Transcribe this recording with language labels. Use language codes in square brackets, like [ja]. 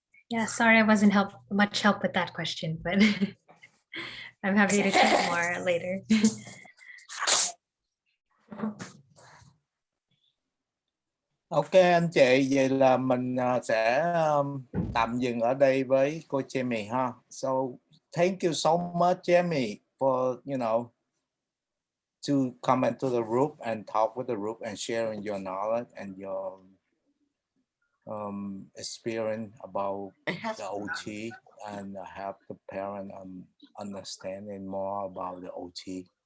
[en] Yeah, sorry I wasn't much help with that question, but I'm happy to chat more later. [vi] Ok anh chị, vậy là mình sẽ tạm dừng ở đây với cô Jamie ha. [en] So thank you so much Jamie for to come into the group and talk with the group and sharing your knowledge and your experience about the OT and help the parent understanding more about the OT.